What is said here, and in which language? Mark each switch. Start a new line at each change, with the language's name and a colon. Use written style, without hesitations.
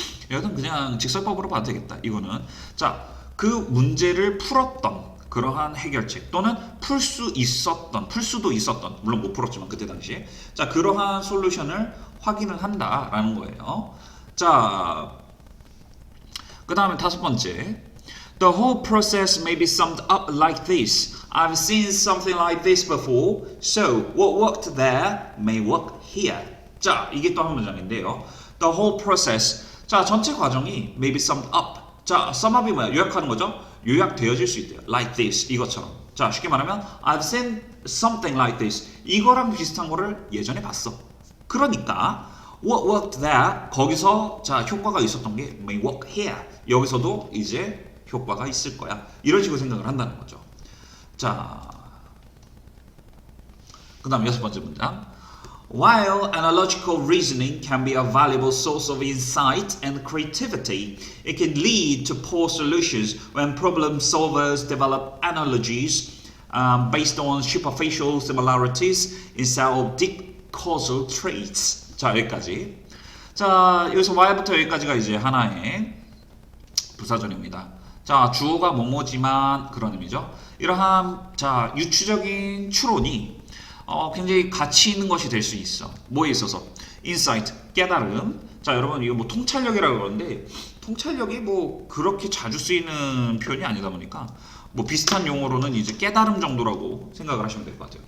Korean: 여기는 그냥 직설법으로 봐도 되겠다. 이거는. 자, 그 문제를 풀었던 그러한 해결책 또는 풀 수도 있었던 물론 못 풀었지만 그때 당시에 자, 그러한 솔루션을 확인을 한다라는 거예요. 자, 그 다음에 다섯 번째.
English: The whole process may be summed up like this. I've seen something like this before. So what worked there may work here.
Korean: 자, 이게 또 한 문장인데요.
English: The whole process. 자,
Korean: 전체 과정이
English: may be summed up.
Korean: 자, sum up이 뭐야? 요약하는 거죠? 요약되어질 수 있대요.
English: Like this.
Korean: 이것처럼.
English: 자,
Korean: 쉽게 말하면
English: I've seen something like this.
Korean: 이거랑 비슷한 거를 예전에 봤어. 그러니까
English: what worked there.
Korean: 거기서 자, 효과가 있었던 게
English: may work here.
Korean: 여기서도 이제 효과가 있을 거야. 이런 식으로 생각을 한다는 거죠. 자, 그 다음 여섯 번째 문장.
English: While analogical reasoning can be a valuable source of insight and creativity, it can lead to poor solutions when problem solvers develop analogies based on superficial similarities instead of deep causal traits.
Korean: 자, 여기까지. 자, 여기서 While부터 여기까지가 이제 하나의 부사절입니다. 자, 주어가 뭐뭐지만 그런 의미죠. 이러한 자, 유추적인 추론이 굉장히 가치 있는 것이 될 수 있어. 뭐에 있어서? 인사이트, 깨달음. 자, 여러분 이거 뭐 통찰력이라고 그러는데 통찰력이 뭐 그렇게 자주 쓰이는 표현이 아니다 보니까 뭐 비슷한 용어로는 이제 깨달음 정도라고 생각을 하시면 될 것 같아요.